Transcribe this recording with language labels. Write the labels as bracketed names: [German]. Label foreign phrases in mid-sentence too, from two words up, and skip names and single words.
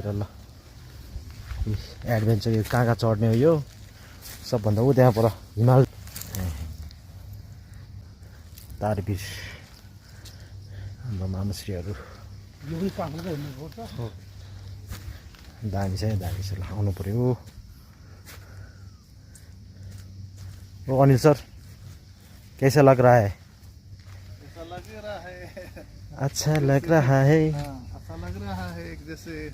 [Nepali] ल एडभेन्चर यो कहाँ चढ्ने हो यो सबभन्दा ऊ त्यहाँ पर हिमाल तारेभिर हाम्रो मामुश्रीहरू दामी छ ल आउनु पऱ्यो। [Hindi] ओ अनिल सर कैसा लग रहा है? अच्छा लग रहा है। अच्छा लग रहा है जैसे